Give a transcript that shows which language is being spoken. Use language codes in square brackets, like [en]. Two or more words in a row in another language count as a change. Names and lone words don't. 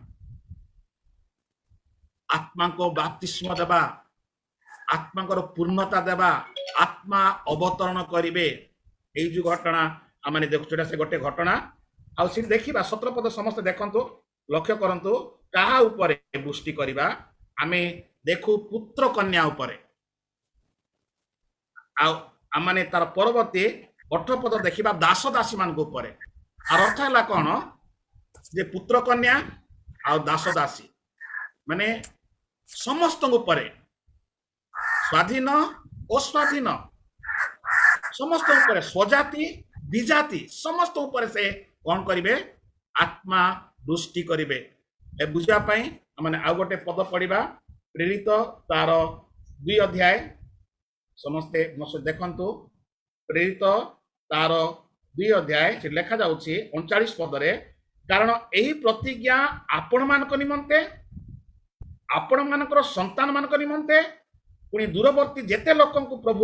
[or] ଆତ୍ମାଙ୍କ ବାପ୍ତିସ୍ମ ଦେବା ଆତ୍ମାଙ୍କର ପୂର୍ଣ୍ଣତା ଦେବା ଆତ୍ମା ଅବତରଣ କରିବେ [bn] এই যে ঘটনা [or] ଆମେ ଦେଖୁଛୁ ସେ ଗୋଟେ ଘଟଣା ଆଉ ସେଠି ଦେଖିବା 17 ପଦ ସମସ୍ତେ ଦେଖନ୍ତୁ ଲକ୍ଷ୍ୟ କରନ୍ତୁ କାହା ଉପରେ ବୃଷ୍ଟି କରିବା ଆମେ ଦେଖୁ ପୁତ୍ର କନ୍ୟା ଉପରେ ଆଉ ଆମେ ତାର ପରବର୍ତ୍ତୀ 18 ପଦ ଦେଖିବା ଦାସ ଦାସୀ ମାନଙ୍କ ଉପରେ [bn] আর অর্থ [or] ହେଲା କ'ଣ ଯେ ପୁତ୍ର କନ୍ୟା ଆଉ ଦାସ ଦାସୀ ମାନେ ସମସ୍ତଙ୍କ ଉପରେ ସ୍ୱାଧୀନ ଅସ୍ୱାଧୀନ ସମସ୍ତ ଉପରେ ସ୍ୱଜାତି ବିଜାତି ସମସ୍ତ ଉପରେ ସେ କ'ଣ କରିବେ ଆତ୍ମା ବୃଷ୍ଟି କରିବେ ଏ ବୁଝିବା ପାଇଁ ମାନେ ଆଉ ଗୋଟେ ପଦ ପଢିବା ପ୍ରେରିତ ତାର 2 ଅଧ୍ୟାୟ ସମସ୍ତେ ଦେଖନ୍ତୁ ପ୍ରେରିତ ତାର 2 ଅଧ୍ୟାୟ ସେ ଲେଖା ଯାଉଛି 39 ପଦରେ କାରଣ ଏହି ପ୍ରତିଜ୍ଞା ଆପଣମାନଙ୍କ ନିମନ୍ତେ ଆପଣମାନଙ୍କର ସନ୍ତାନମାନଙ୍କ ନିମନ୍ତେ ପୁଣି ଦୂରବର୍ତ୍ତୀ ଯେତେ ଲୋକଙ୍କୁ